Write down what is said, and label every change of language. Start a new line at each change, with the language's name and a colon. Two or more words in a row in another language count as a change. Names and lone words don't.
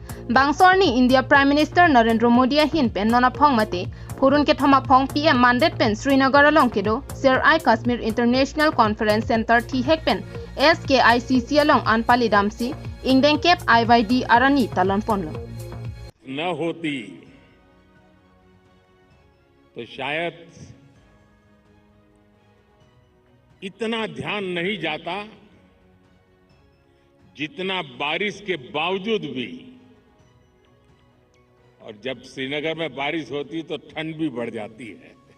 Karbi: Bang sorni India Prime Minister Narendra Modi hin pen nona phong mate Purun ke thoma phong PM mandate pen Srinagar along kedo Sir I Kashmir International Conference Center thi hek pen SKICC along anpali damsi ingdeng kep IYD arani talon pon lo.
Hindi: न होती तो शायद इतना ध्यान नहीं जाता जितना बारिश के बावजूद भी। और जब श्रीनगर में बारिश होती तो ठंड भी बढ़ जाती है।